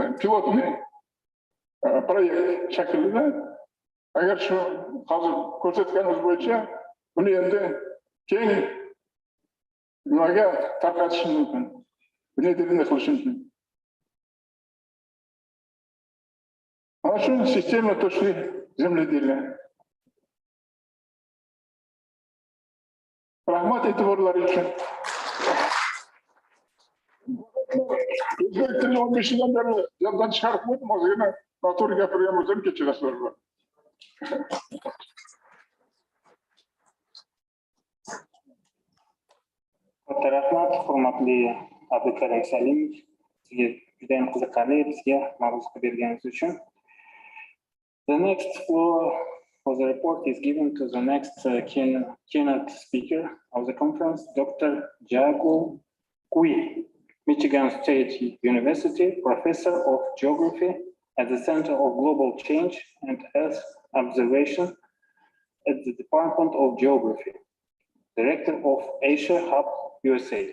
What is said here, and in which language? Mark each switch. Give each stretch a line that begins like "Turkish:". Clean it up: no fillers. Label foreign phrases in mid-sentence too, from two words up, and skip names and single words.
Uzbek: Pilotni proyekt shaklida. Agar shu hozir ko'rsatganimiz bo'yicha buni endi keng nimaga tarqatish mumkin. Buni qilish mumkin. Ana shu sistema
Russian: точный земледелия.
Uzbek: Rahmat e'tiborlari uchun. O'zbek tilini 15 yildan beri yoddan chiqarib qo'ydim, hozirgina noto'g'ri gapirgan bo'lsam kechirasizlar. Katta rahmat, hurmatli Abdukarim Salimov, sizga juda ham qiziqarli, bizga ma'ruza berganingiz uchun.
English: The next floor for the report is given to the next keynote speaker of the conference, Dr. Jago Kui, Michigan State University, Professor of Geography at the Center of Global Change and Earth Observation at the Department of Geography, Director of Asia Hub, USA.